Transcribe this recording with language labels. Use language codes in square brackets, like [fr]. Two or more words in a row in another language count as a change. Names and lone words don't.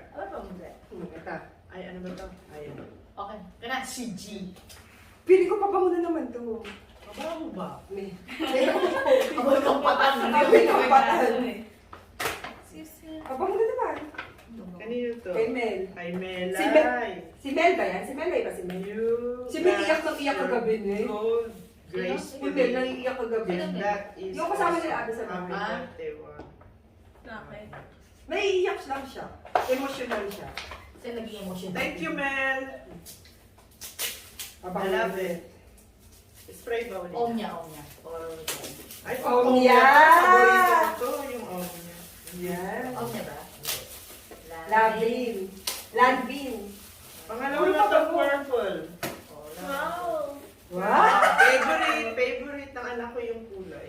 [tl] Ano pa mo ba? Ito. Ay, ano ba to? Ayun. Okay. Kana si G. Pili ko pabango na naman to. Mabaho ba? May. Abol kang patan. Abol kang patan. Pabango na naman. Kanino to? Kay Mel. Kay Melay. Si Mel. Si Mel ba yan? Si Mel ba si Mel? [en] You [tl] Si Mel iyak ng iyak kagabi eh. [en] Gold. [tl] Si [en] Gracefully. [tl] Mel naiiyak kagabi. [en] And that is [tl] Yung kasama nila [en] also [tl] ate sa [en] happy [tl] bahay. [en] birthday one. [tl] Okay. Naiiyak lang siya. Emotional siya. Kasi naging emotion. [en] Thank you, Mel. I love it. [tl] Spray ba ulit? Om niya. Or Ay, Om om niya. niya. Paborito ko to, yung om niya. Yan. Om niya ba? Lavin. Lanvin. Pangalawa na itong purple. Wow. Wow! Favorite ng anak ko yung kulay.